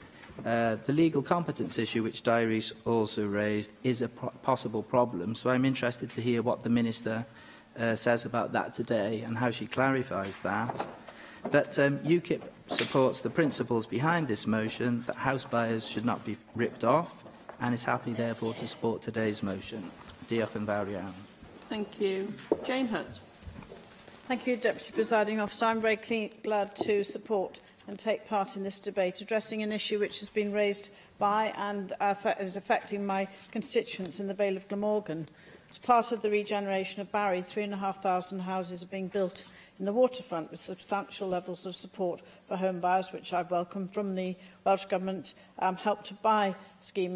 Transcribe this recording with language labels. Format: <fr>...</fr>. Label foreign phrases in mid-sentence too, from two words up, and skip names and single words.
<en>The legal competence issue, which Di Rees also raised, is a possible problem. So I'm interested to hear what the Minister says about that today and how she clarifies that. But UKIP supports the principles behind this motion that house buyers should not be ripped off and is happy, therefore, to support today's motion.</en> <cy>Diolch yn fawr iawn.</cy> <en>Thank you. Jane Hutt. Thank you, Deputy Presiding Officer. I'm very glad to support and take part in this debate, addressing an issue which has been raised by and is affecting my constituents in the Vale of Glamorgan. As part of the regeneration of Barry, 3,500 houses are being built in the waterfront with substantial levels of support for home buyers, which I welcome from the Welsh Government Help to Buy scheme.</en>